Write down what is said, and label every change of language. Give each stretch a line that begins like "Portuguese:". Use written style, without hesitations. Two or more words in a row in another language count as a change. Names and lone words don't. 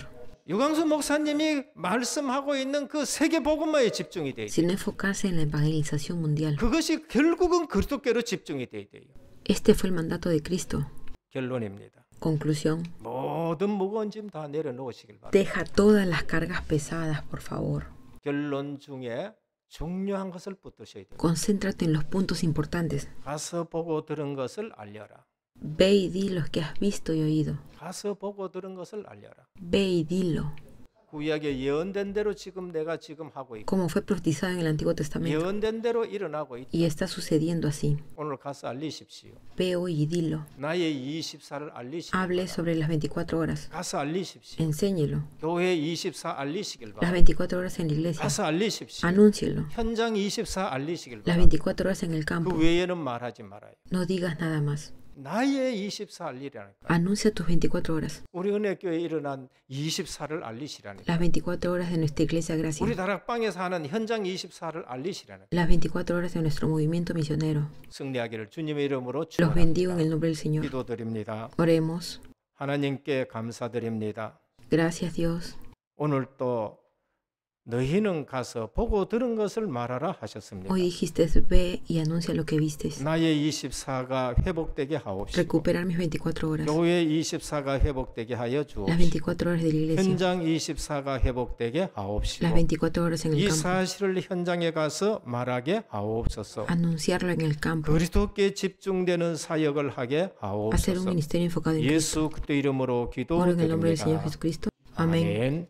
Korean: 유광수 목사님이 말씀하고 있는 그 세계 복음화에 집중이 돼야 돼요.
Spanish: sino enfocarse en la evangelización mundial.
Korean: 그것이 결국은 그리스도께로 집중이 돼야 돼요.
Spanish: Este fue el mandato de Cristo.
Korean: 결론입니다.
Spanish: Conclusión.
Korean: 모든 무거운 짐 다 내려놓으시길 바랍니다.
Spanish: Deja todas las cargas pesadas, por favor.
Korean: 결론 중에 중요한 것을 붙드셔야 돼요.
Spanish: Concéntrate en los puntos importantes.
Korean: 가서 보고 들은 것을 알려라.
Spanish: Ve y di lo que has visto y oído.
Korean: 가서 보고 들은 것을 알려라.
Spanish: Ve y dilo.
Korean: 구약에 예언된 대로 지금 내가 지금 하고 있고
Spanish: Como fue profetizado en el Antiguo Testamento.
Korean: 예언된 대로 일어나고 있다.
Spanish: Y está sucediendo así.
Korean: 오늘 가서 알리십시오.
Spanish: Ve hoy y dilo.
Korean: 나의 24를 알리시길
Spanish: Hable
Korean: 바랍니다.
Spanish: sobre las 24 horas.
Korean: 가서 알리십시오.
Spanish: Enséñelo.
Korean: 교회 24 알리시길
Spanish: Las
Korean: 바랍니다.
Spanish: 24 horas en la iglesia.
Korean: 가서 알리십시오.
Spanish: Anúncielo.
Korean: 현장 24 알리시길
Spanish: Las
Korean: 바랍니다.
Spanish: 24 horas en el
Korean: 그
Spanish: campo.
Korean: 외에는 말하지 말아요.
Spanish: No digas nada más.
Korean: 나의 24 알리라니까.
Spanish: Anuncia tus 24 horas.
Korean: 우리 은혜교회에 일어난 24를 알리시라니까.
Spanish: Las 24 horas de nuestra iglesia
Korean: 우리
Spanish: Gracia.
Korean: 다락방에서 하는 현장 24를 알리시라니까.
Spanish: Las 24 horas de nuestro movimiento misionero.
Korean: 승리하기를 주님의 이름으로
Spanish: Los bendigo en el
Korean: 축원합니다.
Spanish: nombre del Señor.
Korean: 기도드립니다.
Spanish: Oremos.
Korean: 하나님께 감사드립니다.
Spanish: Gracias, Dios.
Korean: 오늘 또 너희는 가서 보고 들은 것을 말하라 하셨습니다.
Spanish: Hoy dijiste, ve y anuncia lo que vistes.
Korean: 나의 24가 회복되게 하옵시고
Spanish: Recuperar mis 24 horas.
Korean: 교회 24가 회복되게 하여
Spanish: Las
Korean: 주옵시고
Spanish: 24 horas de la iglesia.
Korean: 현장 24가 회복되게 하옵시고
Spanish: Las 24 horas en el
Korean: 이
Spanish: campo.
Korean: 사실을 현장에 가서 말하게 하옵소서.
Spanish: Anunciarlo en el campo.
Korean: 그리스도께 집중되는 사역을 하게
Spanish: Hacer un
Korean: 하옵소서.
Spanish: ministerio enfocado en Cristo.
Korean: 예수 그리스도 이름으로
Spanish: Oro en el nombre del Señor
Korean: 기도드립니다.
Spanish: Jesucristo. Amén.
Korean: 아멘.